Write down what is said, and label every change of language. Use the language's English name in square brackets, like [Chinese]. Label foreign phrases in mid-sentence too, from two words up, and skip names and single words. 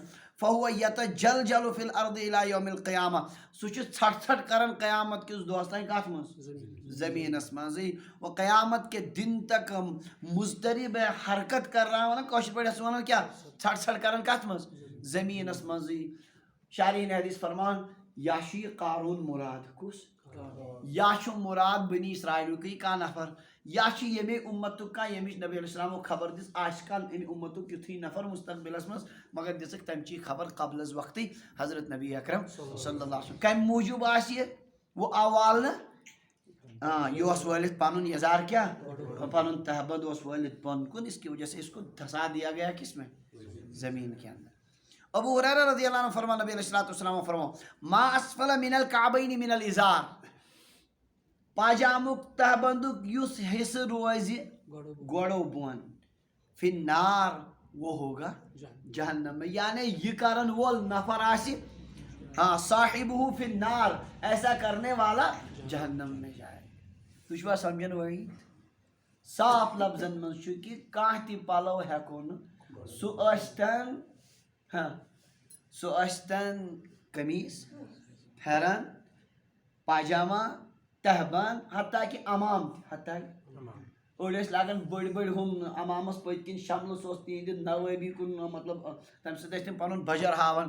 [Arabic] فہو یتجلجل فی الارض الی یوم القیامہ, [Kashmiri] سُہ چھُ ژھٹھ ژھٹھ کران قیامت کس دۄہس تانۍ کتھ منٛز, زمینس منٛزٕے. [Urdu] وہ قیامت کے دن تک مضطرب حرکت کر رہا [Kashmiri] ونان کٲشِر پٲٹھۍ ٲس ونان کیٛاہ, ژھٹھ ژھٹھ کران کتھ منٛز, زمینس منٛزٕے. شارحین حدیث فرمان, یا چھُ یہِ قارون مراد, کُس, یا چھُ مراد بنی اسرائیلُکٕے کانٛہہ نفر, یا چھُ ییٚمے اُمتُک کانٛہہ ییٚمِچ نبی [Arabic] علیہ السلامو [Kashmiri] خبر دِژ. آسہِ کل اَمہِ اُمتُک یُتھُے نفر مستقبلس منٛز, مگر دِژٕکھ تمچی خبر قبل از وقتٕے حضرت نبی اکرم [Arabic] صلی اللہ علیہ وسلم. [Kashmiri] کمہِ موٗجوٗب آسہِ یہِ, وہ آو والنہٕ, یہ اوس وٲلِتھ پنُن یزار کیٛاہ, پنُن تہبند اوس وٲلِتھ بۄن کُن, [Urdu] اس کی وجہ سے اس کو دھسا دیا گیا کس میں, زمین کے اندر. [Kashmiri] ابو ہریرہ [Arabic] رضی اللہ عنہ [Kashmiri] فرما, نبی [Arabic] علیہ الصلوۃ والسلام [Kashmiri] فرما, [Arabic] ما اسفل من الکعبین من الازار, [Kashmiri] پاجامُک تہبندُک یُس حصہٕ روزِ گوڑو بون, [Arabic] فی النار, [Urdu] وہ ہوگا جہنم میں. [Kashmiri] یعنی یہ کرن وول نفر آسہِ, [Arabic] صاحبہ فی النار, [Urdu] ایسا کرنے والا جہنم میں جائے. [Kashmiri] تُہۍ چھُوا سمجھان وہی صاف لفظن منٛز چھُ کہ کانٛہہ تہِ پلو ہٮ۪کو نہٕ, سُہ ٲسۍتن قمیٖض, پھٮ۪رن, پاجامہ, تہبند, حتیٰ کہ امام تہِ, حتیٰ أڑۍ ٲسۍ لاگان بٔڑۍ بٔڑۍ ہُم امامس پٔتۍ کِنۍ شملہٕ, سُہ اوس تِہنٛدِ نوٲبی کُن, مطلب تمہِ سۭتۍ ٲسۍ تِم پنُن بجر ہاوان.